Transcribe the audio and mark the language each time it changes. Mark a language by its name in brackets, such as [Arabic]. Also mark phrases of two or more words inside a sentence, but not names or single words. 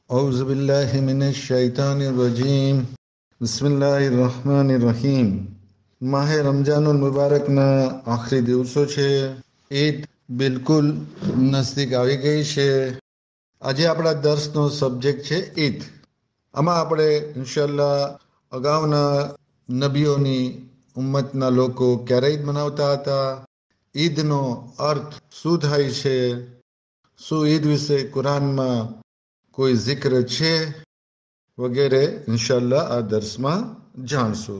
[Arabic] أعوذ بالله من الشيطان الرجيم بسم الله الرحمن الرحيم. [Gujarati] માહે રમઝાનુલ મુબારકના આખરી દિવસો છે. ઈદ બિલકુલ નજદીક આવી ગઈ છે. આજે આપણા દર્સનો સબ્જેક્ટ છે ઈદ. આમાં આપણે [Arabic] إن شاء الله [Gujarati] અગાઉના નબીઓની ઉમ્મતના લોકો ક્યારે ઈદ મનાવતા હતા, ઈદનો અર્થ શું થાય છે, શું ઈદ વિશે કુરાનમાં કોઈ જિક્ર છે વગેરે [Arabic] إن شاء الله [Gujarati] આ દર્સમાં જાણશું.